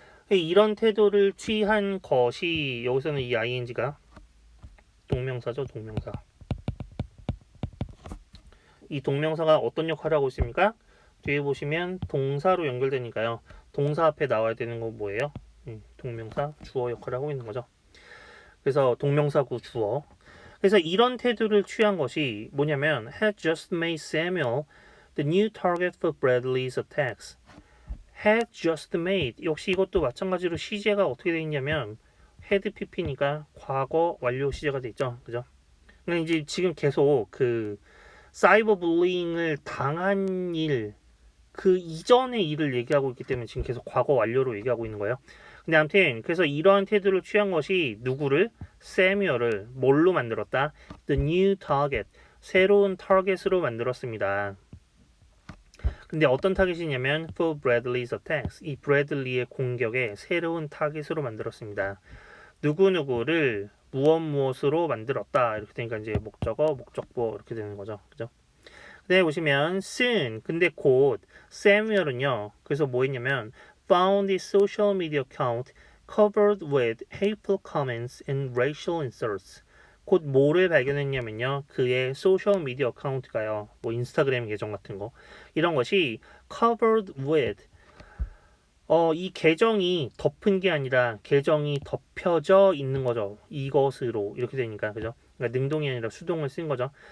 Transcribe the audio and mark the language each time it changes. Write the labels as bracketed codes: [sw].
[ko] 이런 태도를 취한 것이 여기서는 이 ing가 동명사죠. 동명사. 이 동명사가 어떤 역할을 하고 있습니까? 뒤에 보시면 동사로 연결되니까요. 동사 앞에 나와야 되는 건 뭐예요? 동명사 주어 역할을 하고 있는 거죠. 그래서 동명사구 주어. 그래서 이런 태도를 취한 것이 뭐냐면 [en] had just made Samuel the new target for Bradley's attacks. had just made [ko] 역시 이것도 마찬가지로 시제가 어떻게 되어 있냐면 had pp니까 과거 완료 시제가 되어 있죠. 그죠? 근데 이제 지금 계속 그 사이버 불링을 당한 일, 그 이전의 일을 얘기하고 있기 때문에 지금 계속 과거 완료로 얘기하고 있는 거예요. 근데 아무튼 그래서 이러한 태도를 취한 것이 누구를? 세뮤얼을 뭘로 만들었다? [en] The new target, [ko] 새로운 타겟으로 만들었습니다. 근데 어떤 타겟이냐면 [en] for Bradley's attacks, [ko] 이 브래들리의 공격에 새로운 타겟으로 만들었습니다. 누구누구를 무엇으로 만들었다 이렇게 되니까 이제 목적어, 목적보 이렇게 되는 거죠. 그죠? 네, 보시면 soon 근데 곧 세뮤얼은요. 그래서 뭐 했냐면 [en] found his social media account covered with hateful comments and racial insults. [ko] 곧 뭐를 발견했냐면요. 그의 소셜 미디어 어카운트가요. 뭐 인스타그램 계정 같은 거 이런 것이 [en] covered with [ko] 이 계정이 덮은 게 아니라 계정이 덮여져 있는 거죠. 이것으로 이렇게 되니까 그죠? 그러니까 능동이 아니라 수동을 쓴 거죠.